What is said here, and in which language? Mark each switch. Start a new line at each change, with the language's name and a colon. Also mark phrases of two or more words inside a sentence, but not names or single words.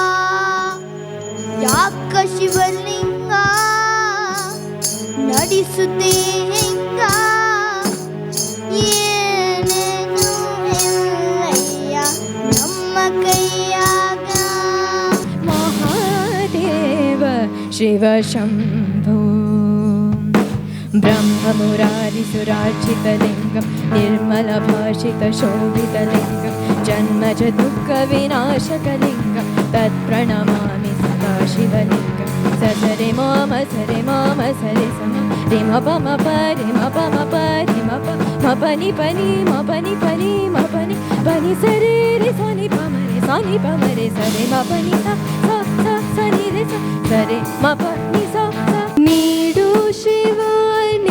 Kannada: ಯಾಕ ಶಿವಲಿಂಗ ನಡೆಸುತ್ತಿ ಹಿಂಗ, ಏನೇನು ಇಲ್ಲಯ್ಯ ನಮ್ಮ ಕೈಯಾಗ.
Sanskrit: ಮಹಾದೇವ ಶಿವ ಶಂಭೋ ಬ್ರಹ್ಮಮುರಾರಿಸುರಾರ್ಚಿತಲಿಂಗಂ ನಿರ್ಮಲಭಾಷಿತಶೋಭಿತಲಿಂಗಂ ಜನ್ಮಜ ದುಃಖವಿನಾಶಕಲಿಂಗಂ ತತ್ಪ್ರಣಮಾಮಿ ಸದಾ ಶಿವಲಿಂಗಂ. ಸರೆ ಮಾಮ ಸರೆ ಮಾಮ ಸರೆ ಸಮ ರಿ ಮ ಪ ಮ ಪ ರಿ ಮ ಪ ಮ ಪ ರಿ ಮ ಪ ಮ ಪನಿ ಪನಿ ಮ ಪನಿ ಪನಿ ಮ ಪನಿ ಪನಿ ಸರೆ ರಿ ಸನಿ ಪ ಮ ರೆ ಸನಿ ಪ ಮ ರೆ ಸರೆ ಮ ಪನಿ ಸ ಸ ಸ ಸನಿ ರೆ ಸ ಸರೆ ಮ ಪ ನಿ ಸ ಸ.
Kannada: ನೀಡು ಶಿವಾಯ